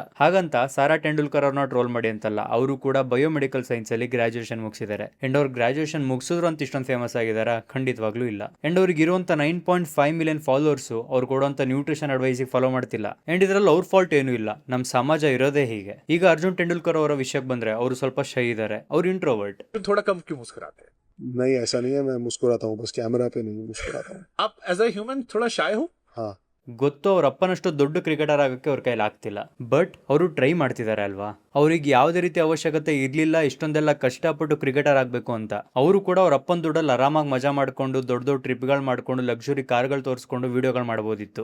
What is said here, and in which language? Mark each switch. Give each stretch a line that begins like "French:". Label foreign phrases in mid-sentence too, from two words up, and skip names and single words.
Kannada: ಹಾಗಂತ ಸಾರಾ ಟೆಂಡೂಲ್ಕರ್ ಅವ್ರನ್ನ ಟ್ರೋಲ್ ಮಾಡಿ ಅಂತಲ್ಲ, ಅವರು ಕೂಡ
English: biomedical science
Kannada: ಅಲ್ಲಿ ಗ್ರಾಜುಯೇಷನ್ ಮುಗಿಸಿದ್ದಾರೆ. ಅಂಡ್ ಅವ್ರು ಗ್ರಾಜುಯೇಷನ್ ಮುಗಿಸಿದ್ರು ಅಂತ ಇಷ್ಟೊಂದು ಫೇಮಸ್ ಆಗಿದಾರ? ಖಂಡಿತವಾಗ್ಲೂ ಇಲ್ಲ. ಅಂಡ್ ಅವ್ರಿಗೆ ಇರುವಂತ 9.5
English: million followers
Kannada: ಅವ್ರು ಕೊಡುವಂತ
English: nutrition advice
Kannada: ಫಾಲೋ ಮಾಡ್ತಿಲ್ಲ. ಅಂಡ್ ಇದ್ರಲ್ಲಿ ಅವ್ರ ಫಾಲ್ಟ್ ಏನೂ ಇಲ್ಲ, ನಮ್ಮ ಸಮಾಜ ಇರೋದೇ ಹೀಗೆ. ಈಗ ಅರ್ಜುನ್ ಟೆಂಡೂಲ್ಕರ್ ಅವರ ವಿಷಯಕ್ಕೆ ಬಂದ್ರೆ ಅವರು ಸ್ವಲ್ಪ ಶೈ ಇದ್ದಾರೆ, ಅವ್ರು ಇಂಟ್ರೋವರ್ಟ್.
Hindi: थोड़ा कम क्यों मुस्कुराते हैं? नहीं ऐसा नहीं है, मैं मुस्कुराता हूँ, बस कैमरा पे नहीं मुस्कुराता हूँ। आप
English: as a human
Hindi: थोड़ा शाय हो? हाँ
Kannada: ಗೊತ್ತು ಅವ್ರ ಅಪ್ಪನಷ್ಟು ದೊಡ್ಡ ಕ್ರಿಕೆಟರ್ ಆಗೋಕ್ಕೆ ಅವ್ರ ಕೈಲಿ ಆಗ್ತಿಲ್ಲ, ಬಟ್ ಅವರು ಟ್ರೈ ಮಾಡ್ತಿದ್ದಾರೆ ಅಲ್ವಾ. ಅವ್ರಿಗೆ ಯಾವುದೇ ರೀತಿ ಅವಶ್ಯಕತೆ ಇರಲಿಲ್ಲ ಇಷ್ಟೊಂದೆಲ್ಲ ಕಷ್ಟಪಟ್ಟು ಕ್ರಿಕೆಟರ್ ಆಗಬೇಕು ಅಂತ. ಅವರು ಕೂಡ ಅವ್ರ ಅಪ್ಪನ ದುಡ್ಡಲ್ಲಿ ಆರಾಮಾಗಿ ಮಜಾ ಮಾಡ್ಕೊಂಡು ದೊಡ್ಡ ದೊಡ್ಡ ಟ್ರಿಪ್ಗಳು ಮಾಡ್ಕೊಂಡು ಲಕ್ಸುರಿ ಕಾರ್ಗಳು ತೋರಿಸ್ಕೊಂಡು ವಿಡಿಯೋಗಳು ಮಾಡ್ಬೋದಿತ್ತು.